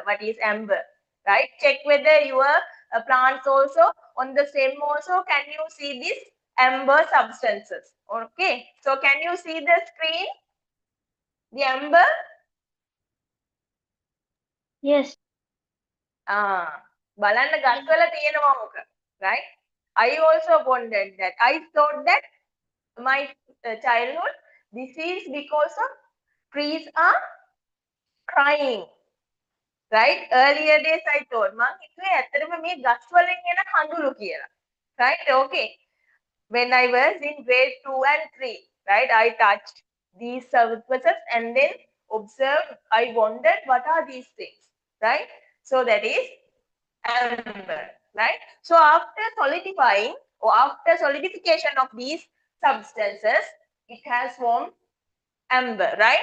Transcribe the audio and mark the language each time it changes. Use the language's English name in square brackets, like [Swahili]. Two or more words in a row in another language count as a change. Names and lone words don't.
[English] What is amber? Right? Check whether your plants also on the stem also can you see this amber substances. Okay, so can you see the screen? The amber? Yes. [Sinhala] බලන්න ගස්වල තියෙනවා මොක. [English] Right? I also wondered that. I thought that my childhood, this is because of trees are crying. Right? Earlier days I thought, [Sinhala] මං හිතුවේ ඇත්තටම මේ ගස් වලින් එන කඳුළු කියලා. [English] Right? Okay. When I was in grade 2 and 3, right, I touched these surfaces and then observed, I wondered what are these things, right? So that is amber, right? So after solidifying or after solidification of these substances, it has formed amber, right?